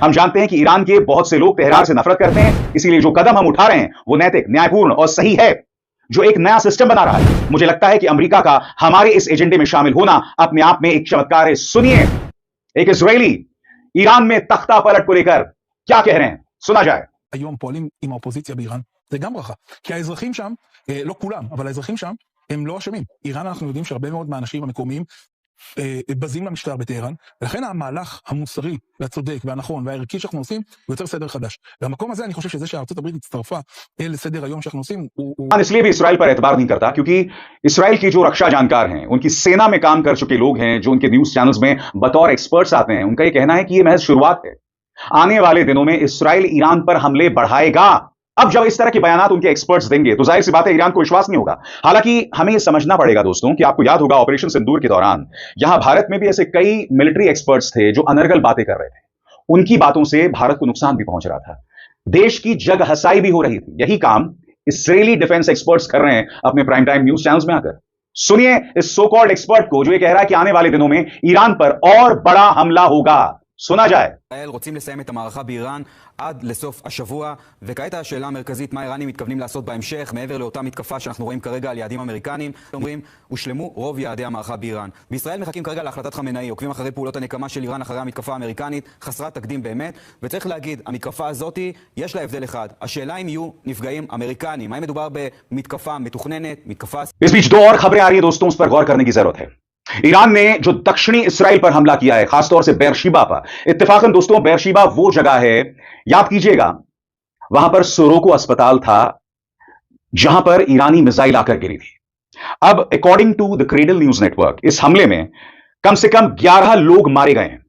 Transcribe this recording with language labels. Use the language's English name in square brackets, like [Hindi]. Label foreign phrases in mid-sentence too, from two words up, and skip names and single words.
[Hindi] हम जानते हैं कि ईरान के बहुत से लोग तेहरान से नफरत करते हैं, इसीलिए जो कदम हम उठा रहे हैं वो नैतिक, न्यायपूर्ण और सही है, जो एक नया सिस्टम बना रहा है। मुझे लगता है कि अमेरिका का हमारे इस एजेंडे में शामिल होना अपने आप में एक चमत्कार है। सुनिए एक इजरायली ईरान में तख्ता पलट को लेकर क्या कह रहे हैं, सुना जाए। [Hebrew] היום פועלים עם האופוזיציה באיראן, זה גם ברכה. כי האזרחים שם, לא כולם, אבל האזרחים שם, הם לא אשמים. איראן, אנחנו יודעים שהרבה מאוד מהאנשים המקומיים בזים למשטר בטהרן, ולכן המהלך המוסרי והצודק והנכון והערכי שאנחנו עושים, הוא יוצר סדר חדש. והמקום הזה, אני חושב שזה שארצות הברית הצטרפה לסדר היום שאנחנו עושים, הוא... [Hindi] इसलिए भी इसराइल पर एतबार नहीं करता, क्योंकि इसराइल की जो रक्षा जानकार हैं, उनकी सेना में काम कर चुके लोग हैं, जो उनके [English] news channels [Hindi] में बतौर एक्सपर्ट्स आते हैं, उनका ये कहना है कि ये महज शुरुआत है। आने वाले दिनों में इसराइल ईरान पर हमले बढ़ाएगा। अब जब इस तरह के बयानात उनके एक्सपर्ट्स देंगे तो जाहिर सी बात है ईरान को विश्वास नहीं होगा। हालांकि हमें यह समझना पड़ेगा दोस्तों कि आपको याद होगा ऑपरेशन सिंदूर के दौरान यहां भारत में भी ऐसे कई [English] military experts [Hindi] थे जो अनर्गल बातें कर रहे थे। उनकी बातों से भारत को नुकसान भी पहुंच रहा था, देश की जग हसाई भी हो रही थी। यही काम इस्राएली [English] defense experts [Hindi] कर रहे हैं अपने [English] prime time news channels [Hindi] में आकर। सुनिए इस [English] so called [Hindi] एक्सपर्ट को जो ये कह रहा है कि आने वाले दिनों में ईरान पर और बड़ा हमला होगा। सुना जाए। [Hebrew] ישראל רוצים לסיים את המערכה באיראן עד לסוף השבוע, וכעת השאלה המרכזית, מה האיראנים מתכוונים לעשות בהמשך, מעבר לאותה מתקפה שאנחנו רואים כרגע על יעדים אמריקניים. אומרים, הושלמו רוב יעדי המערכה באיראן. בישראל מחכים כרגע להחלטת חמינאי, עוקבים אחרי פעולות הנקמה של איראן אחרי המתקפה האמריקנית, חסרת תקדים באמת, וצריך להגיד, המתקפה הזאת יש לה הבדל אחד. השאלה אם יהיו נפגעים אמריקנים, האם מדובר במתקפה מתוכננת, מתקפה... [Hindi] इस बीच दो और खबरें आ रही है दोस्तों, उस पर गौर करने की जरूरत है। ईरान ने जो दक्षिणी इसराइल पर हमला किया है, खासतौर से बेरशीबा पर। इत्तेफाकन दोस्तों, बेरशीबा वो जगह है, याद कीजिएगा, वहां पर सोरोको अस्पताल था जहां पर ईरानी मिसाइल आकर गिरी थी। अब [English] according to the Cradle News Network, [Hindi] इस हमले में कम से कम 11 लोग मारे गए हैं।